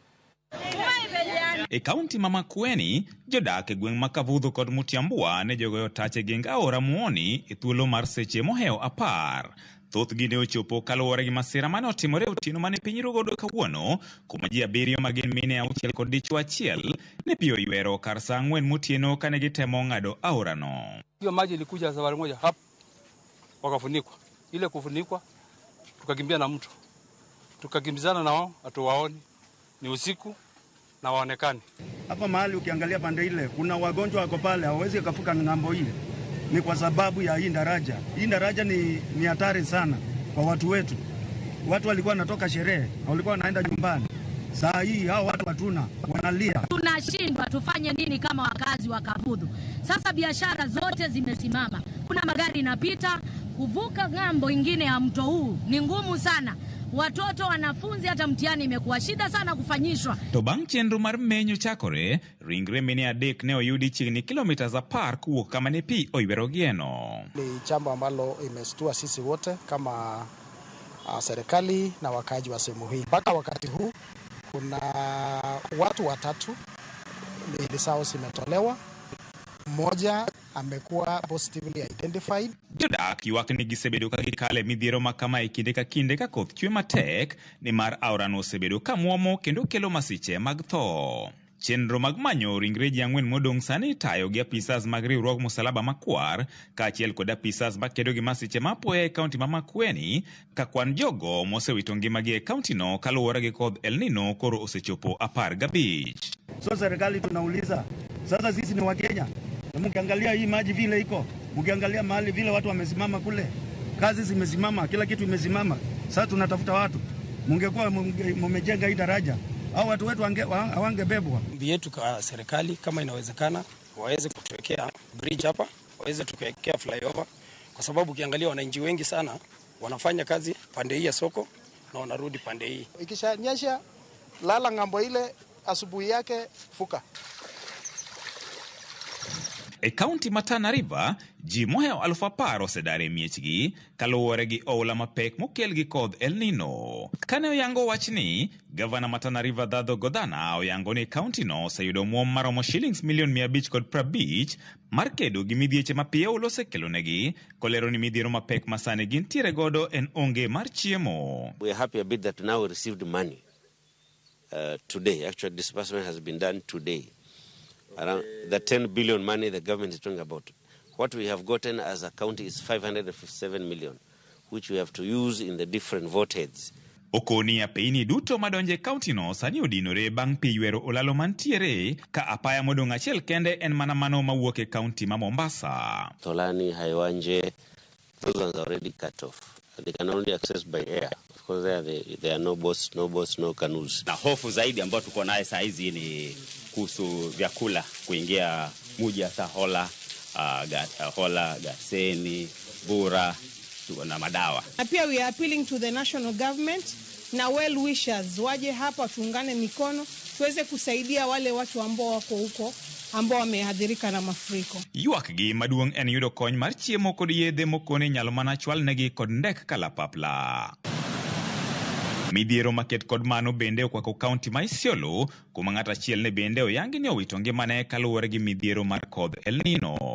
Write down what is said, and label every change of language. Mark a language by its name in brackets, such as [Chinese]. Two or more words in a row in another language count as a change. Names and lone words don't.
[Luo (Kenya and Tanzania)] E kaunti ma Makueni, jodak e gweng' ma Kavudho kod Mutiambua ne jogoyo tach e geng aora Muoni e thuolo mar seche mohewo 10. Thoth gi ne ochopo kaluwore gi masira mane otimore otieno mane piny rogodo kawuono, kuma ji 7 ma gin mine 6 kod dichwo 1 ne piyo yuero kar saa 4 motieno kane gitemo ng'ado aorano. [Swahili] Hiyo maji ilikuja safari moja hapa wakafunikwa. Ile kufunikwa tukakimbia na mtu. Tukakimbizana nao hatuwaoni. Ni usiku na waonekani. Hapa mahali ukiangalia pande ile kuna wagonjwa wako pale hawezi kuvuka ng'ambo ile. Ni kwa sababu ya hii daraja. Hii daraja ni hatari sana kwa watu wetu. Watu walikuwa wanatoka sherehe, walikuwa wanaenda nyumbani. Saa hii hao watu watuna wanalia. Tunashindwa tufanye nini kama wakazi wa Kavudho. Sasa biashara zote zimesimama. Kuna magari yanapita, kuvuka ng'ambo ingine ya mto huu ni ngumu sana. Watoto wanafunzi hata mtihani imekuwa shida sana kufanyishwa. [Luo (Kenya and Tanzania)] To bang' chenro mar menyo chakore, ringre mine adek ne oyudi chiegni kilomita 10 kuwuok kama ne pi oyuero gieno. [Swahili] Ni jambo ambalo imestua sisi wote kama serikali na wakaji wa sehemu hii. Mpaka wakati huu kuna watu 3 miili zao zimetolewa. Mmoja amekuwa [English] positively identified. [Luo (Kenya and Tanzania)] Jodak ywak ni gisebedo ka gikale midhiero ma kama e kinde ka kinde ka koth chwe matek ni mar aorano osebedo ka muomo kendo kelo masiche mag tho. Chenro mag manyo ringre ji 4 modong' sani tayo gi apisas mag riwruog Musalaba Makwar kaachiel kod apisas makedo gi masiche mapoya e kaunti ma Makueni ka kwan jogo mosewito ngimagi e kauntino kaluwore gi kodh El Nino koro osechopo 15. [Swahili] So serikali tunauliza, sasa sisi ni Wakenya. Mkiangalia hii maji vile iko, mkiangalia mahali vile watu wamesimama kule, kazi zimesimama, kila kitu imesimama. Sasa tunatafuta watu. Mungekuwa mmejenga hii daraja, au watu wetu hawangebebwa. Ombi yetu kwa serikali kama inawezekana waweze kutuwekea bridge hapa, waweze tukuwekea flyover kwa sababu ukiangalia wananchi wengi sana wanafanya kazi pande hii ya soko na wanarudi pande hii. Ikishanyesha lala ng'ambo ile, asubuhi yake fuka. [Luo (Kenya and Tanzania)] E kaunti ma Tana River, ji mohewo 10,000 osedare miechgi kaluwore gi oula mapek mokel gi kodh El Nino. Kane oyango wachni, gavana ma Tana River Dhadho Godhana oyango ni kauntino oseyudo muom maromo shillings milion 550 mar kedo gi midhieche mapiyo osekelonegi, kolero ni midhiero mapek masani gintiere godo en onge mar chiemo. [English] We are happy a bit that now we received money today. Actually, disbursement has been done today. Around the 10 billion money the government is talking about. What we have gotten as a county is 557 million, which we have to use in the different vote heads. [Luo (Kenya and Tanzania)] Okoni ya peini duto madonje kaunti no sani odinore bang' pi yuero olalo mantiere ka apaya modong' achiel kende en mana mano mawuok e kaunti ma Mombasa. [English] Tholani, Haiwanje, those ones are already cut off. They can only access by air. Of course there are no boats, no canoes. [Swahili] Na hofu zaidi ambayo tuko nayo saa hizi ni kuhusu vyakula kuingia muji ya Hola, Hola, Gaseni, Bura na madawa. Pia [English] we are appealing to the national government [Swahili] na [English] well wishers [Swahili] waje hapa tuungane mikono tuweze kusaidia wale watu ambao wako huko ambao wamehadhirika na mafuriko. [Luo (Kenya and Tanzania)] Ywak gi maduong' en yudo kony mar chiemo kod yedhe mokone nyalo mana chwal negi kod ndek kalapapla. Midhiero maket kod mano bende okwako kaunti ma Isiolo, kuma ng'at achiel ne bende oyangi ni owito ngimane kaluwore gi midhiero mar kodh El Nino.